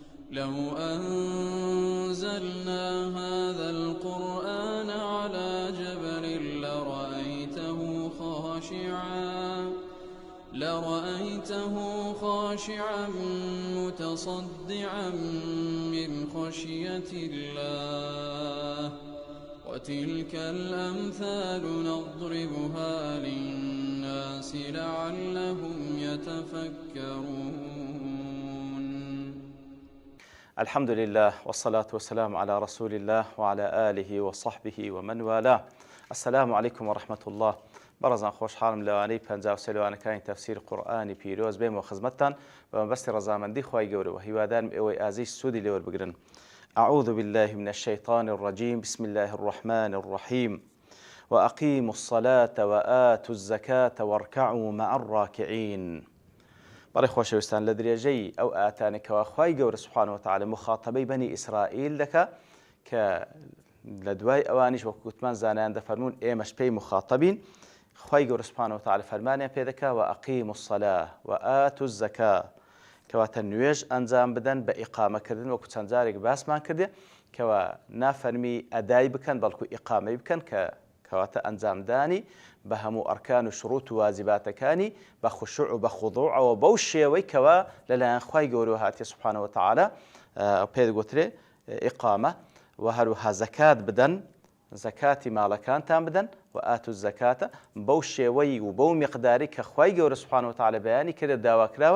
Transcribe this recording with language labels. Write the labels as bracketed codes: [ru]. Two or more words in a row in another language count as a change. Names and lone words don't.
[ar] لو أنزلنا هذا القرآن على جبل لرأيته خاشعا متصدعا من خشية الله وتلك الأمثال نضربها للناس لعلهم يتفكرون. الحمد لله والصلاة والسلام على رسول الله وعلى آله وصحبه ومن والاه. السلام عليكم ورحمة الله. [ckb] برزان خوش حالم لوانەی 53 لەوانەکانی تەفسیر قورئانی پیرۆز بێمەوە خزمەتتان بە مەبەستی ڕەزامەندی خوای گەورەوە هیوادارم ئێوەی ئازیز سوودی لێوەربگرن. [ar] أعوذ بالله من الشيطان الرجيم بسم الله الرحمن الرحيم وأقيموا الصلاة وآتوا الزكاة واركعوا مع الراكعين. [ckb] بەڕێ خۆشەویستان لە درێژەی ئەو ئاتانێکەوە خوای گەورە [ar] سوبحانەهو وتەعالە [ckb] مخاتەبەی بەنی ئیسرائیل دەکات کە لە دوای ئەوانیش وەکو گوتمان زانایان دەفەرمون ئێمەش پێی مخاتەبین. خوای گەورە [ar] سوبحانەهو وتەعالە [ckb] فەرمانیان پێ دەکات [ar] وأقیموا الصلاة وآتوا الزكاة [ckb] کەواتە نوێژ ئەنجام بدەن بە ئیقامەکردن وەکو چەند جارێک باسمان کردێ کەوە نافەرمی ئەدای بکەن بەڵکو ئیقامەی بکەن کەواتە ئەنجامدانی بە هەموو ئەرکان و شروط و واجباتەکانی بە خوشوع و بە خوضوعەوە بەو شێوەی کەوە لەلایەن خوای گەورەوە هاتیە [ar] سوبحانەهو وتەعالە [ckb] پێ دەگوترێ ئیقامە و هەروەها زەکات بدەن زەکاتی ماڵەکانتان بدەن و [ar] ئاتوا الزەکاتە [ckb] بەو شێوەی و بەو میقداری کە خوای گەورە [ar] سوبحانەهو وتەعالە [ckb] بەیانی کردێت داواکراوە.